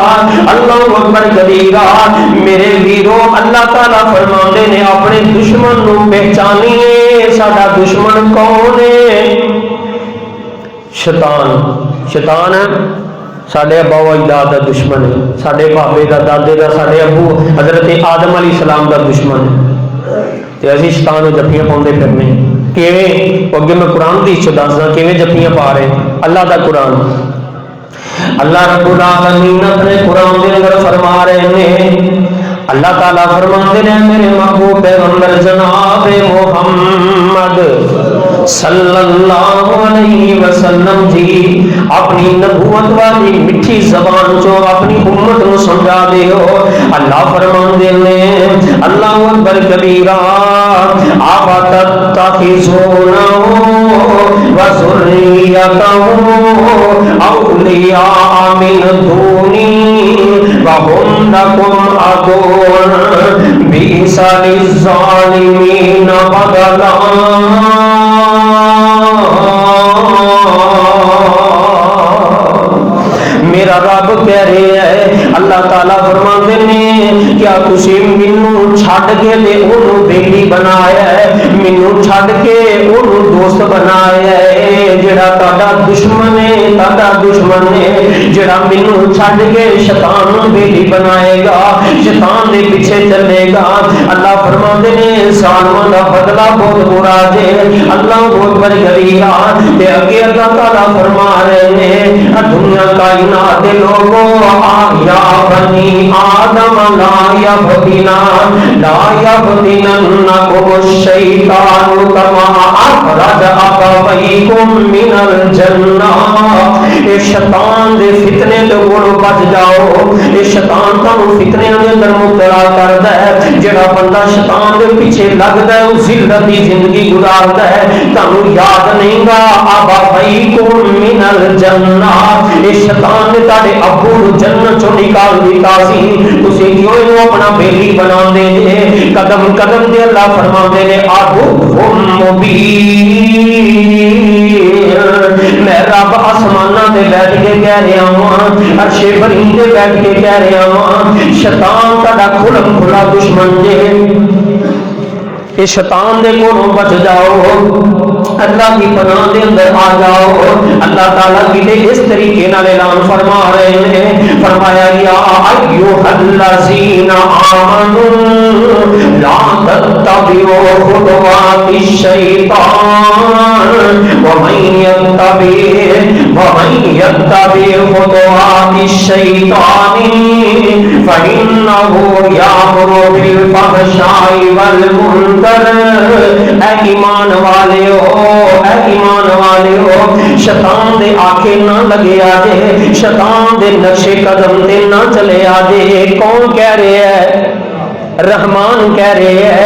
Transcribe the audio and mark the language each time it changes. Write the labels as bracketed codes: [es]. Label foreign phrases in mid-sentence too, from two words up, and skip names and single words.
[ar] اللہ اکبر کبیرہ. [pa] میرے ویرو اللہ تعالیٰ فرماندے نے اپنے دشمن نو پہچانیے. ساڈا دشمن کون ہے؟ شیطان. شیطان ساڈے ابا و اجداد دا دشمن ہے, ساڈے بابے دا, دادے دا, ساڈے ابو حضرت آدم علیہ السلام دا دشمن ہے. تے اسی شیطان نوں جفیاں پاؤندے پھرنے. کیویں؟ اگے میں قرآن دی چ دسدا کیویں جفیاں پا رہے. اللہ دا قرآن, اللہ رب العالمین اپنے قرآن دے اندر فرما رہے ہیں. اللہ تعالیٰ فرماتے ہیں میرے محبوب پیغمبر جناب محمد صلی اللہ علیہ وسلم جی اپنی نبوت والی مٹھی زبان چو اپنی امت کو سمجھا دے ہو. اللہ فرماندے نے [ar] اللہ اکبر کبیرہ, افتتخذونه وذريته اولیاء من دونی وهم لكم عدو بئس للظالمین بدلا. [pa] میرا رب کہہ رہے ہے، [ur] اللہ تعالیٰ فرماتے ہیں [pa] کیا تسی مینوں چھڈ کے تے اونوں بیلی بنایا ہے، مینوں چھڈ کے اونوں دوست بنایا ہے. جڑا تہاڈا دشمن ہے، تہاڈا دشمن ہے جڑا مینوں چھڈ کے شیطان نوں بیلی بنائے گا، شیطان دے پیچھے چلے گا. اللہ فرماتے ہیں ظالماں دا بدلہ بہت برا ہے. اللہ بہت بڑی گریہ تے اگے اللہ تعالیٰ فرما رہے ہیں دنیا کائنات دے لوگوں یا بنی آدم [ar] لا یفتننکم الشیطان کما اخرج ابویکم من الجنہ. [pa] اے شیطان دے فتنے تو بچ جاؤ. اے شیطان تانوں فتنے دے اندر مبتلا کردا ہے. جڑا بندہ شیطان دے پیچھے لگدا ہے او ذلت دی زندگی گزاردا ہے. تانوں یاد نہیں گا [ar] ابویکم من الجنہ. [pa] اے شیطان نے تہاڈے ابو نوں جنت چوں نکال دتا سی. تسی کیوں اینوں اپنا بیلی بناندے جے؟ قدم قدم تے اللہ فرماندے نے [ar] عدو مبین. [pa] میں رب آسماناں تے بیٹھ کے کہہ رہا ہاں، عرش برین تے بیٹھ کے کہہ رہا ہاں شیطان تہاڈا کھلم کھلا دشمن جے. کہ شیطان دے کولوں بچ جاؤ، اللہ کی پناہ دے اندر آ جاؤ. اللہ تعالیٰ کی اس طریقے نال اعلان فرما رہے ہیں، فرمایا [ar] یا ایھا الذین آمنوا لا تتبعوا خطوات الشیطان ومن یتبع خطوات الشیطان فإنه یأمر بالفحشاء والمنکر. [pa] اے ایمان والے ہو شیطان دے آکھے نہ لگے آجے، شیطان دے نقشے قدم دے نہ چلے آجے. کون کہہ رہے ہیں؟ رحمان کہہ رہے ہیں.